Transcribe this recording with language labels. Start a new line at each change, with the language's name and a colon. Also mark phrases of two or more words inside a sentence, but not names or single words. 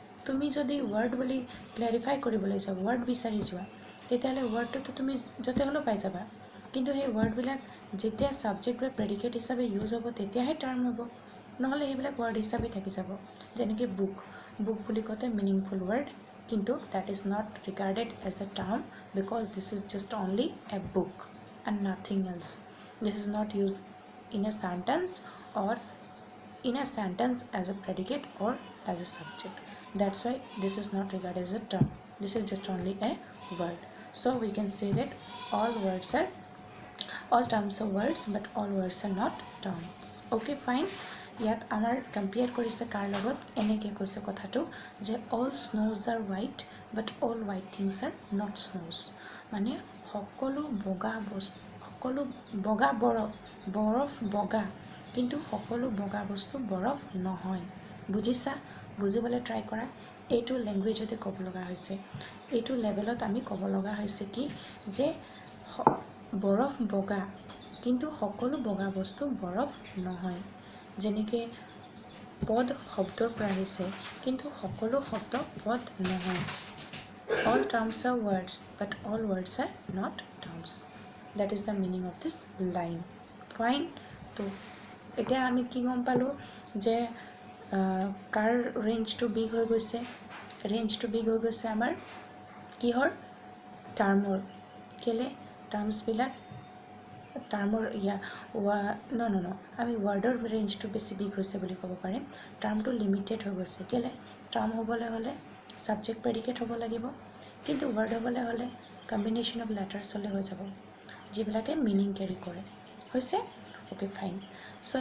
Assamese: তুমি যদি ৱৰ্ড বুলি ক্লেৰিফাই কৰিবলৈ যোৱা ৱৰ্ড বিচাৰি যোৱা তেতিয়াহ'লে ৱৰ্ডটোতো তুমি য'তে হ'লেও পাই যাবা কিন্তু সেই ৱৰ্ডবিলাক যেতিয়া ছাবজেক্ট বা প্ৰেডিকেট হিচাপে ইউজ হ'ব তেতিয়াহে টাৰ্ম হ'ব নহ'লে সেইবিলাক ৱৰ্ড হিচাপে থাকি যাব যেনেকৈ বুক বুলি কওঁতে
English: meaningful word
Assamese: কিন্তু
English: that is not regarded as a term because this is just only a book and nothing else. This is not used in a sentence or in a sentence as a predicate or as a subject. That's why this is not regarded as a term. This is just only a word. So we can say that all terms are words but all words are not terms. Okay, fine.
Assamese: ইয়াত আমাৰ কম্পেয়াৰ কৰিছে কাৰ লগত এনেকৈ কৈছে কথাটো যে
English: all snows are white but all white things are not snows
Assamese: মানে সকলো বগা বৰফ বগা কিন্তু সকলো বগা বস্তু বৰফ নহয় বুজিছা বুজিবলৈ ট্ৰাই কৰা এইটো লেংগুৱেজতে ক'ব লগা হৈছে এইটো লেভেলত আমি ক'ব লগা হৈছে কি যে বৰফ বগা কিন্তু সকলো বগা বস্তু বৰফ নহয় যেনেকৈ পদ শব্দৰ পৰা আহিছে কিন্তু সকলো শব্দ পদ নহয়
English: all terms are words but all words are not terms that is the meaning of this line fine
Assamese: তো এতিয়া আমি কি গম পালোঁ যে কাৰ ৰেঞ্জটো বিগ হৈ গৈছে আমাৰ কিহৰ টাৰ্মৰ কেলে টাৰ্মছবিলাক টাৰ্মৰ ন আমি ৱৰ্ডৰ ৰেঞ্জটো বেছি বিগ হৈছে বুলি ক'ব পাৰিম টাৰ্মটো লিমিটেড হৈ গৈছে কেলে টাৰ্ম হ'বলৈ হ'লে ছাবজেক্ট প্ৰেডিকেট হ'ব লাগিব কিন্তু ৱৰ্ড হ'বলৈ হ'লে
English: combination of letters
Assamese: হ'লে হৈ যাব যিবিলাকে
English: meaning carry
Assamese: কৰে হৈছে
English: okay fine so'